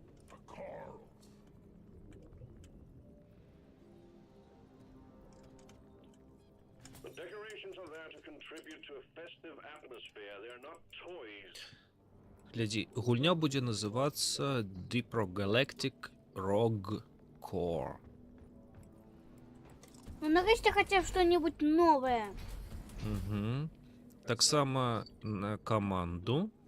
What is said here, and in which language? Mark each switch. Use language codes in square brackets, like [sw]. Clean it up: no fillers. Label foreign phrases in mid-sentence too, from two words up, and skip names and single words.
[en] The decorations are there to contribute to a festive atmosphere. They are not toys. [be] Глядзі, гульня будзе называцца Deep Galactic Rogue Core. Ну нарэшце хаця б што-небудзь новае. Угу. Таксама на каманду.